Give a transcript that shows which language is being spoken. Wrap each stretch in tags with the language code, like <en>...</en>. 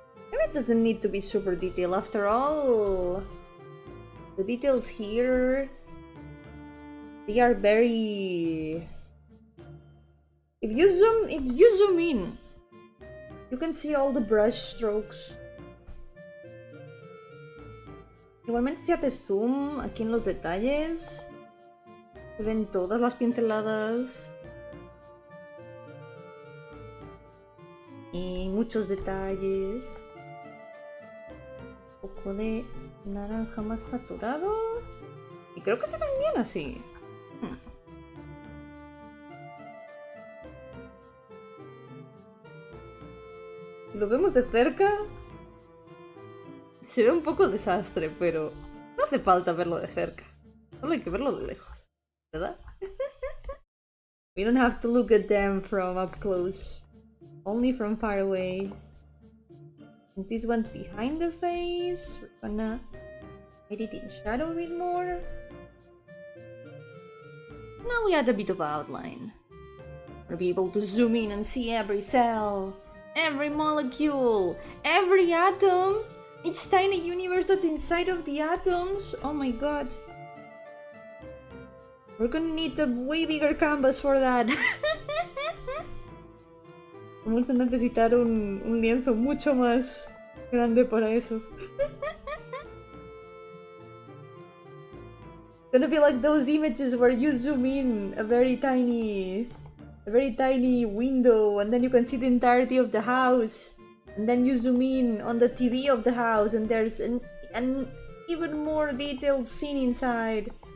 <en>Maybe it doesn't need to be super detailed. After all, the details here, they are very If you zoom in, you can see all the brush strokes.</en> <es>Igualmente si haces zoom aquí en los detalles, se ven todas las pinceladas y muchos detalles. Un poco de naranja más saturado y creo que se ven bien así. Si lo vemos de cerca, se ve un poco desastre, pero no hace falta verlo de cerca. Solo hay que verlo de lejos, ¿verdad?</es> <en>We don't have to look at them from up close, only from far away. Since this one's behind the face, we're gonna hide it in shadow a bit more. Now we add a bit of outline. We'll be able to zoom in and see every cell, every molecule, every atom, each tiny universe that's inside of the atoms. Oh my god. We're gonna need a way bigger canvas for that.</en> <es>Vamos a necesitar un lienzo mucho más grande para eso.</es> <en>It's gonna be like those images where you zoom in a very tiny window and then you can see the entirety of the house, and then you zoom in on the TV of the house and there's an even more detailed scene inside.</en>